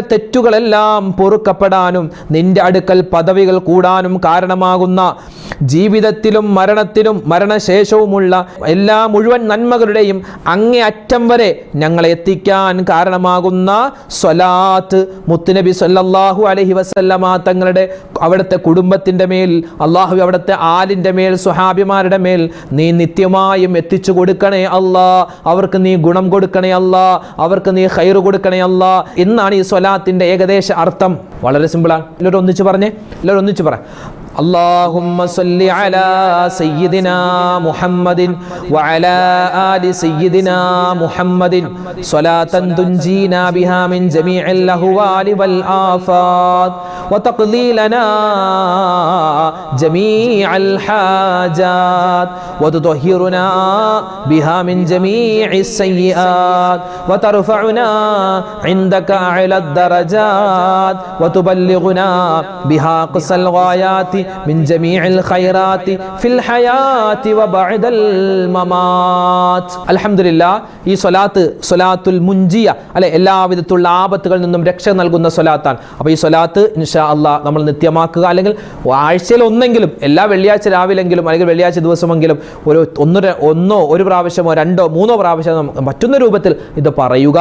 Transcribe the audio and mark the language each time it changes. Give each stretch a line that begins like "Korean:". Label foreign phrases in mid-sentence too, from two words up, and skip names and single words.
Malayalam: തെറ്റുകളെല്ലാം പൊറുക്കപ്പെടാനും നിന്റെ അടുക്കൽ പദവികൾ കൂടാനും കാരണമാകുന്ന, ജീവിതത്തിലും മരണത്തിലും മരണശേഷവുമുള്ള എല്ലാ മുഴുവൻ നന്മകളുടെയും അങ്ങേ അറ്റം വരെ ഞങ്ങളെ എത്തിക്കാൻ കാരണമാകുന്ന സ്വലാത്ത് മുത്തുനബി
Arabic: صلى الله عليه وسلم
Malayalam: തങ്ങളുടെ അവിടുത്തെ കുടുംബത്തിൻ്റെ മേൽ, അല്ലാഹു അവിടുത്തെ ആലിൻ്റെ മേൽ, സ്വഹാബിമാരുടെ മേൽ നീ നിത്യമായും എത്തിച്ചു കൊടുക്കണേ അല്ലാ. അവർക്ക് നീ ഗുണം കൊടുക്കണേ അല്ലാ, അവർക്ക് നീ ഖൈർ കൊടുക്കണേ അല്ലാ എന്നാണ് ഈ സ്വലാത്തിൻ്റെ ഏകദേശ അർത്ഥം. വളരെ സിമ്പിളാണ്. എല്ലാവരും ഒന്നിച്ച് പറഞ്ഞേ, എല്ലാവരും ഒന്നിച്ച് പറ.
Arabic: اللهم صل على سيدنا محمد وعلى آل سيدنا محمد صلاة تنجينا بها من جميع الأهوال والآفات وتقضي لنا جميع الحاجات وتطهرنا بها من جميع السيئات وترفعنا عندك أعلى الدرجات وتبلغنا بها أقصى الغايات من جميع الخيرات في الحياة وبعد الممات.
Malayalam: അൽഹംദുലില്ലാ, ഈ സ്വലാത്തുൽ മുൻജിയ അല്ലെ, എല്ലാവിധത്തിലുള്ള ആപത്തുകളിൽ നിന്നും രക്ഷ നൽകുന്ന സ്വലാത്താണ്. അപ്പോൾ ഈ സ്വലാത്ത്
Arabic: إن شاء الله
Malayalam: നമ്മൾ നിത്യമാക്കുക. അല്ലെങ്കിൽ ആഴ്ചയിൽ ഒന്നെങ്കിലും, എല്ലാ വെള്ളിയാഴ്ച രാവിലെങ്കിലും അല്ലെങ്കിൽ വെള്ളിയാഴ്ച ദിവസമെങ്കിലും ഒരു പ്രാവശ്യമോ രണ്ടോ മൂന്നോ പ്രാവശ്യം പറ്റുന്ന രൂപത്തിൽ ഇത് പറയുക.